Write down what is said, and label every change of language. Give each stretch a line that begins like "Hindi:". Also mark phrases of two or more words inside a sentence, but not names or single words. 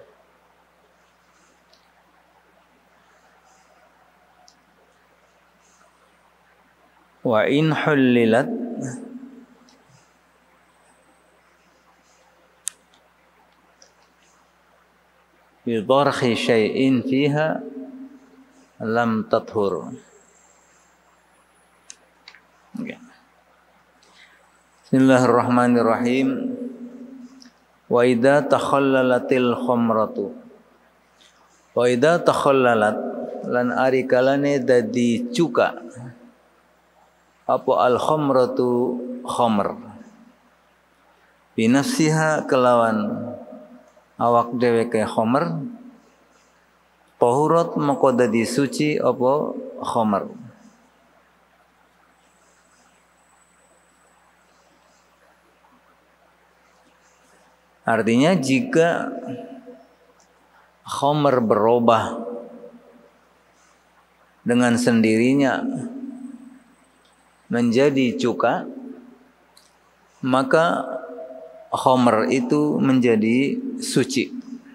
Arabic: وإن خللت بطرح شيء فيها لم تطهر. Okay. بسم الله الرحمن الرحيم. وإذا تخللت الخمرة. وإذا تخللت
Javanese: lan ari kalane dadi cuka apa
Arabic: الخمرة
Javanese: khamr. Binafsiha kelawan awak dhewe ke khamr. Tahurat maka dadi suci apa khamr.
Indonesian: Artinya jika khamr berubah dengan sendirinya menjadi cuka, maka khamr itu menjadi suci.